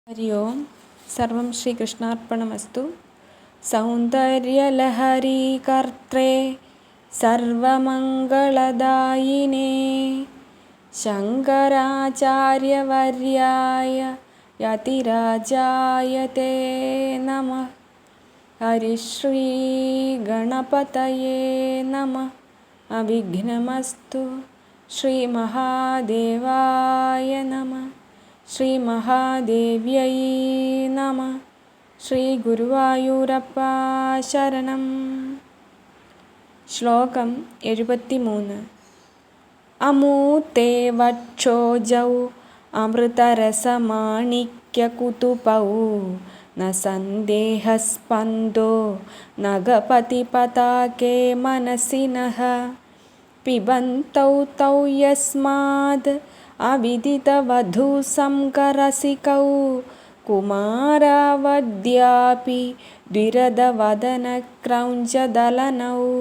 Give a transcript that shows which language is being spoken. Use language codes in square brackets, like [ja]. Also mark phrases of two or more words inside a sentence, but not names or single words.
[sa] हरि ओं सर्वं श्रीकृष्णार्पणमस्तु। सौन्दर्यलहरी कर्त्रे सर्वमङ्गलदायिने शङ्कराचार्यवर्याय यतिराजाय ते नमः। हरिश्रीगणपतये नमः। अविघ्नमस्तु। श्रीमहादेवाय नमः। ശ്രീമഹാദേവ്യൈ നമഃ. [ml] ശ്രീ ഗുരുവായൂരപ്പ ശരണം. ശ്ലോകം 73. [sa] അമൂർത്തേ വക്ഷോജൗ അമൃതരസമാണിക്യകുതുപൗ ന സന്ദേഹസ്പന്ദോ നഗപതിപതാകേ മനസിനഃ പിബന്തൗ തൗ യസ്മാദ് അവിദിതവധൂസംകരസികൗ കുമാരവദ്യാപി ദ്വിരദവദനക്രൗഞ്ചദലനൗ.